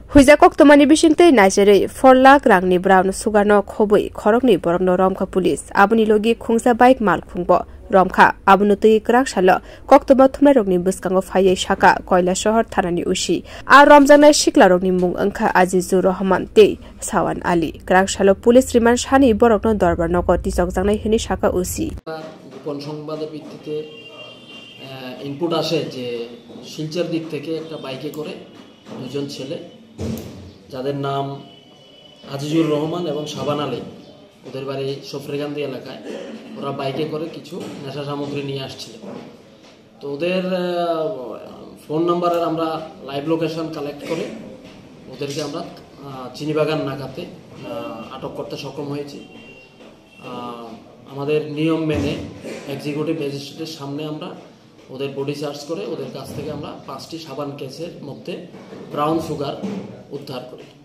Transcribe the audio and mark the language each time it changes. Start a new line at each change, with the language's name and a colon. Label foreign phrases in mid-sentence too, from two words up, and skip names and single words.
Kok Borok: Huija koktomani bisingtei Nigeria 4 lakh rangni brown sugarno khobui khorokni borokno Romkha police abuni logi khungsa bike mal khungbo Romkha abunu tui krak salo koktoma thumna rokni buskango phaiye shaka koila shahar thanani usi a romjana shikla rokni mung angkha Azizur Rahman te Sawan Ali krak salo
English: police remand
Kok Borok: shani borokno darbar nogo tisok jangnai hini shaka usi
Bangla: গোপন সংবাদের ভিত্তিতে ইনপুট আসে যে শিলচর দিক থেকে একটা বাইকে করে দুজন ছেলে যাদের নাম আজিজুর রহমান এবং শাবান আলী ওদের বাড়ি সফরেগান্দি এলাকায় ওরা বাইকে করে কিছু নেশা সামগ্রী নিয়ে আসছিল তো ওদের ফোন নাম্বারের আমরা
English: live location collect
Bangla: করে ওদেরকে আমরা চিনিবাগান নাকাতে আটক করতে সক্ষম হয়েছি আমাদের নিয়ম মেনে
English: executive magistrateের
Bangla: সামনে আমরা ওদের
English: body search
Bangla: করে ওদের কাছ থেকে আমরা 5টি সাবান কেসের মধ্যে
English: brown sugar
Bangla: উদ্ধার করি